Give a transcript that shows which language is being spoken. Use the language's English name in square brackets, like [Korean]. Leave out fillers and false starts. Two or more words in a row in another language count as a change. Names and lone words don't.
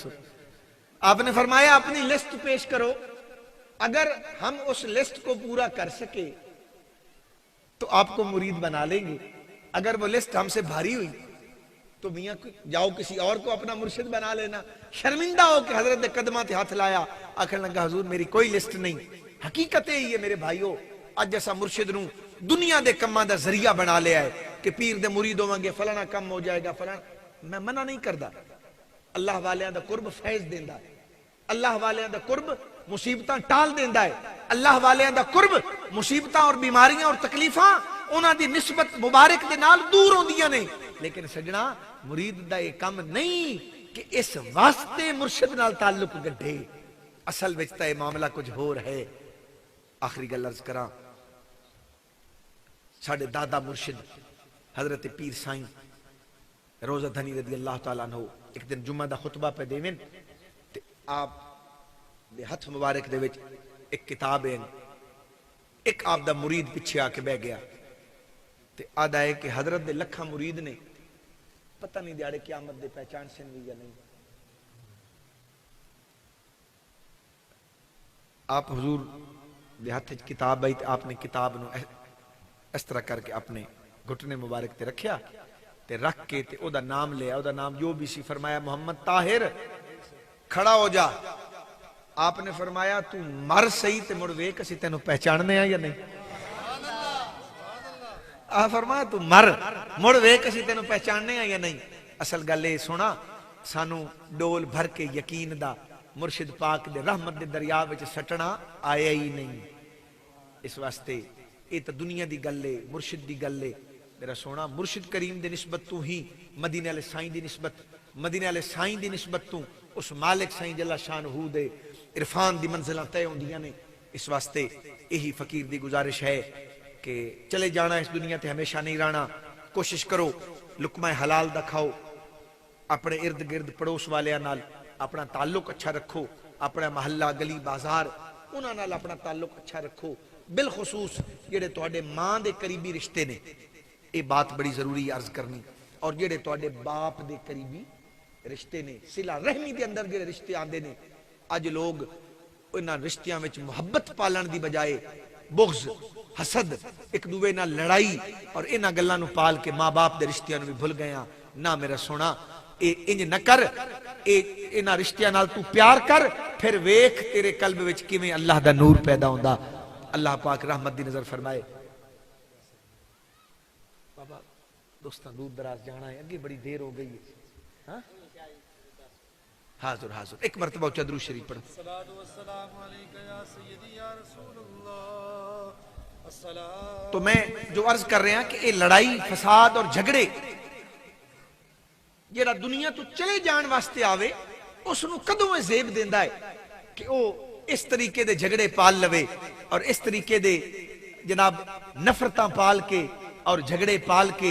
[Urdu] آپ نے فرمایا اپنی لسٹ پیش کرو، اگر ہم اس لسٹ کو پورا کر سکے تو آپ کو مرید بنا لیں گے، اگر وہ لسٹ ہم سے بھاری ہوئی تو میاں جاؤ کسی اور کو اپنا مرشد بنا لینا. [Punjabi] شرمندہ ہو کہ حضرت دے قدماں تے ہاتھ لایا، آکھن لگا حضور میری کوئی لسٹ نہیں. حقیقت ہی ہے میرے بھائیو، اج ایسا مرشد نو دنیا دے کماں دا ذریعہ بنا لیا ہے کہ پیر دے مرید ہوواں گے فلانا کم ہو جائے گا فلانا. میں منع نہیں کردا، اللہ والیاں دا قرب فیض دیندا ہے، اللہ والیاں دا قرب مصیبتاں ٹال دیندا ہے، اللہ والیاں دا قرب مصیبتاں اور بیماریاں اور تکلیفاں انہاں دی نسبت مبارک دے نال دور ہوندیاں نے. لیکن سجنا مرید دا یہ کم نہیں کہ اس واسطے مرشد نال تعلق گڈھے، اصل وچ تے معاملہ کچھ ہور ہے. آخری گل عرض کراں، ساڈے دادا مرشد حضرت پیر سائیں روزہ دھنی [Arabic] رضی اللہ تعالیٰ عنہ [Punjabi] ایک دن جمعہ دا خطبہ پہ دیویں تے آپ دے ہتھ مبارک دے وچ ایک کتاب ہے، ایک آپ دا مرید پیچھے آ کے بہ گیا تے آدھا ہے کہ حضرت دے لکھاں مرید نے، پتہ نہیں دیاڑے قیامت دے پہچان سن بھی یا نہیں. آپ حضور دے ہتھ کتاب آئی تے آپ نے کتاب نو اس طرح کر کے اپنے گھٹنے مبارک تے رکھیا تے رکھ کے تے او دا نام لیا، او دا نام جو بھی سی، فرمایا محمد طاہر کھڑا ہو جا. آپ نے فرمایا تو مر سہی تے مڑ ویکھ اسی تینوں پہچاننے ہیں یا نہیں. آپ فرمایا تو مر مڑ ویکھ اسی تینوں پہچاننے ہیں یا نہیں. اصل گل اے سونا سانو ڈول بھر کے یقین دا مرشد پاک دے رحمت دے دریا وچ سٹنا آیا ہی نہیں. اس واسطے یہ تو دنیا دی گل ہے، مرشد دی گل ہے. میرا سونا مرشد کریم دی نسبت تو ہی مدینے والے سائیں دی نسبت، مدینے والے سائیں دی نسبت تو اس مالک سائیں جل شانہ دے عرفان دی منزلہ طے ہوندیاں نے. اس واسطے یہی فقیر دی گزارش ہے کہ چلے جانا اس دنیا تے ہمیشہ نہیں رہنا. کوشش کرو لقمہ حلال دا کھاؤ، اپنے ارد گرد پڑوس والیاں نال اپنا تعلق اچھا رکھو، اپنا محلہ گلی بازار انہاں نال اپنا تعلق اچھا رکھو، بالخصوص جڑے تواڈے ماں دے قریبی رشتے نے، یہ بات بڑی ضروری عرض کرنی، اور جڑے تواڈے باپ دے قریبی رشتے نے، صلہ رحمی دے اندر جڑے رشتے آندے نے، اج لوگ انہاں رشتیاں وچ محبت پالن دی بجائے بغض، حسد، ایک دوے نال لڑائی اور انہاں گلاں نو پال کے ماں باپ دے رشتیاں نو بھی بھول گئے ہاں۔ نہ میرا سونا، اے انج نہ کر، اے انہاں رشتیاں نال تو پیار کر، پھر ویکھ تیرے قلب وچ کیویں اللہ دا نور پیدا ہوندا۔ اللہ پاک رحمت دی نظر فرمائے۔ بابا دوستاں دور دراز جانا ہے، اگے بڑی دیر ہو گئی ہے، ہاں حاضر حاضر ایک مرتبہ درود شریف پڑھو۔ [Arabic] الصلاۃ والسلام علیک یا سیدی یا رسول اللہ۔ الصلاۃ [Punjabi] تو میں جو عرض کر رہے ہیں کہ یہ لڑائی فساد اور جھگڑے جڑا دنیا تو چلے جان واسطے آوے اس نو کدوں میں زیب دیندا ہے کہ او اس طریقے دے جھگڑے پال لوے اور اس طریقے دے جناب نفرتاں پال کے اور جھگڑے پال کے۔